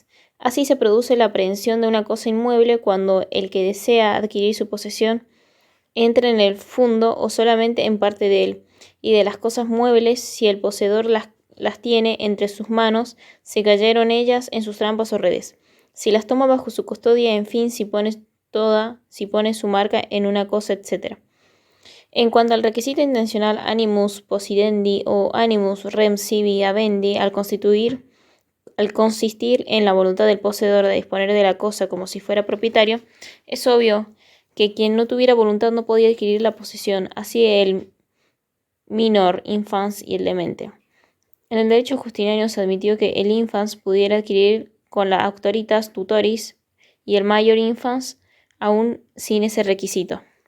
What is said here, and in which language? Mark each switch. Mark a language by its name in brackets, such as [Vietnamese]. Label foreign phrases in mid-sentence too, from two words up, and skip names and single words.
[Spanish] Así se produce la aprehensión de una cosa inmueble cuando el que desea adquirir su posesión entra en el fundo o solamente en parte de él, y de las cosas muebles, si el poseedor las tiene entre sus manos, si cayeron ellas en sus trampas o redes. Si las toma bajo su custodia, en fin, si pone su marca en una cosa, etc. En cuanto al requisito intencional [Latin] animus possidendi [Spanish] o [Latin] animus rem sibi habendi, [Spanish] al constituir Al consistir en la voluntad del poseedor de disponer de la cosa como si fuera propietario, es obvio que quien no tuviera voluntad no podía adquirir la posesión, así el [Latin] minor infans [Spanish] y el demente. En el derecho justiniano se admitió que el infans pudiera adquirir con la [Latin] auctoritas tutoris [Spanish] y el [Latin] major infans [Spanish] aún sin ese requisito.